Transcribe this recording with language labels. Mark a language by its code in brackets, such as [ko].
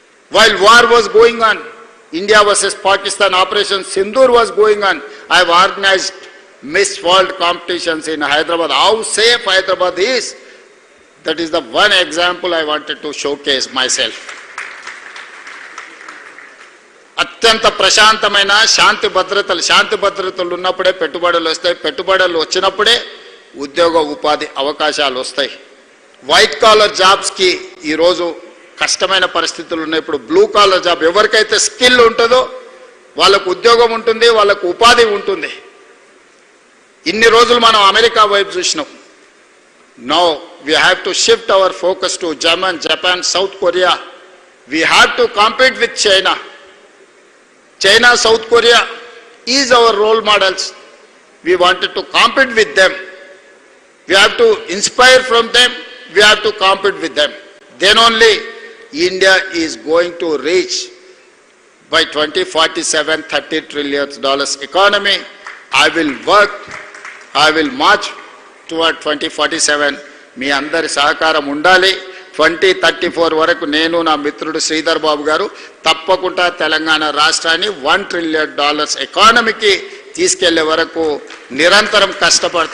[en] While war was going on, India versus Pakistan, Operation Sindoor was going on, I have organized Miss World competitions in Hyderabad. How safe Hyderabad is. That is the one example I wanted to showcase myself. [te] అత్యంత ప్రశాంతమైన శాంతి భద్రతలు ఉన్నప్పుడే పెట్టుబడులు వస్తాయి. పెట్టుబడులు వచ్చినప్పుడే ఉద్యోగ ఉపాధి అవకాశాలు వస్తాయి. వైట్ కాలర్ జాబ్స్కి ఈరోజు కష్టమైన పరిస్థితులు ఉన్నాయి. ఇప్పుడు బ్లూ కాలర్ జాబ్, ఎవరికైతే స్కిల్ ఉంటుందో వాళ్ళకు ఉద్యోగం ఉంటుంది, వాళ్ళకు ఉపాధి ఉంటుంది. ఇన్ని రోజులు మనం అమెరికా వైపు చూసినాం. [en] Now we have to shift our focus to Germany, Japan, South Korea. We have to compete with China. China, South Korea is our role models. We wanted to compete with them. We have to inspire from them. We have to compete with them. Then only India is going to reach by 2047 $30 trillion economy. I will work, I will march toward 2047. [te] మీ అందరి సహకారం ఉండాలి. 2034 వరకు నేను, నా మిత్రుడు శ్రీధర్ బాబు గారు తప్పకుండా తెలంగాణ రాష్ట్రాన్ని $1 trillion ఎకానమీకి తీసుకెళ్లే వరకు నిరంతరం కష్టపడతాం.